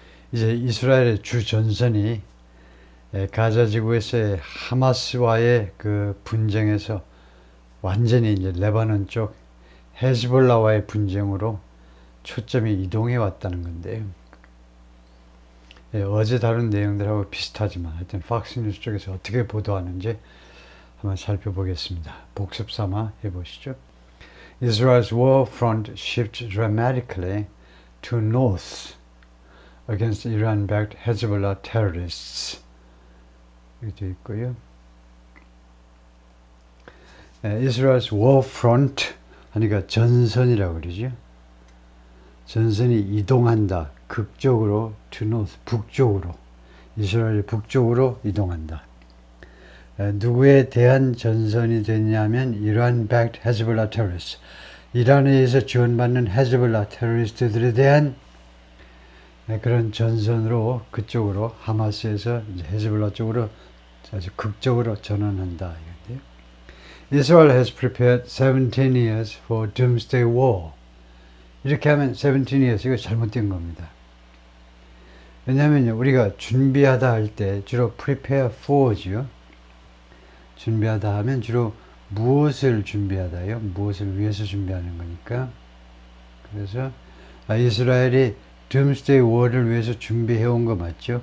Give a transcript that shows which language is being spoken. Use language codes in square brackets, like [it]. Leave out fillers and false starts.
[ko] 이제 이스라엘의 주 전선이 가자 지구에서의 하마스와의 그 분쟁에서 완전히 이제 레바논 쪽 헤즈볼라와의 분쟁으로 초점이 이동해 왔다는 건데요. 어제 다룬 내용들하고 비슷하지만 하여튼 팍스뉴스 쪽에서 어떻게 보도하는지 한번 살펴보겠습니다. 복습 삼아 해보시죠. [en] Israel's war front shifts dramatically to north against Iran-backed Hezbollah terrorists. [ko] 이렇게 되어 있고요. [en] Israel's war front [ko] 하니까 전선이라고 그러죠. 전선이 이동한다. 극적으로 [en] to north, [ko] 북쪽으로. 이스라엘 북쪽으로 이동한다. 누구에 대한 전선이 되냐면 이란- [en] backed Hezbollah terrorists. [ko] 이란에 의해서 지원받는 헤즈볼라 테러리스트들에 대한 그런 전선으로 그쪽으로 하마스에서 이제 헤즈볼라 쪽으로 아주 극적으로 전환한다. [en] Israel has prepared 17 years for doomsday war. [ko] 이렇게 하면 [en] 17 years [ko] 이거 잘못된 겁니다. 왜냐하면 우리가 준비하다 할 때 주로 [en] prepare for [ko] 죠. 준비하다 하면 주로 무엇을 준비하다요? 무엇을 위해서 준비하는 거니까. 그래서 이스라엘이 [en] Doomsday War [ko] 를 위해서 준비해온 거 맞죠?